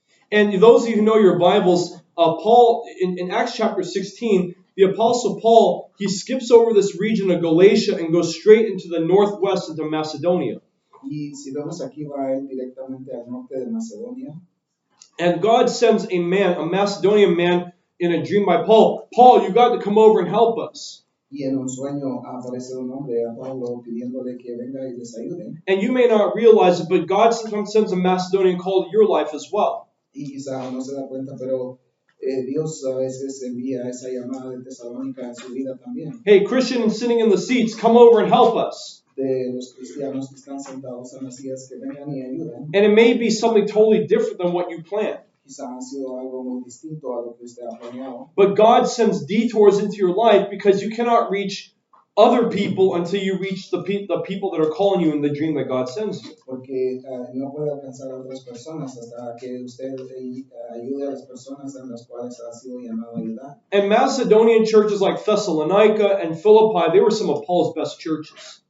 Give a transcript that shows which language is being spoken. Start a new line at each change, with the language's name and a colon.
English: And those of you who know your Bibles, Paul, in Acts chapter 16, the Apostle Paul, he skips over this region of Galatia and goes straight into the northwest into Macedonia.
Spanish: Y si vemos aquí va él directamente al norte de Macedonia.
English: And God sends a Macedonian man in a dream by Paul. Paul, you got to come over and help us.
Spanish: Y en un sueño aparece un hombre a Pablo pidiéndole que venga y les ayude.
English: And you may not realize it, but God sometimes sends a Macedonian call to your life as well.
Spanish: Y quizá no se da cuenta, pero Dios a veces envía esa llamada de Tesalónica en su vida también.
English: Hey, Christian sitting in the seats, come over and help us.
Spanish: De los cristianos que están sentados en las sillas que vengan y ayuden.
English: And it may be something totally different than what you planned.
Spanish: Quizá ha sido algo muy distinto a lo que usted ha planeado.
English: But God sends detours into your life because you cannot reach other people until you reach the people that are calling you in the dream that God sends you.
Spanish: Porque no puede alcanzar a otras personas hasta que usted ayude a las personas en las cuales ha sido llamado a ayudar.
English: And Macedonian churches like Thessalonica and Philippi, they were some of Paul's best churches.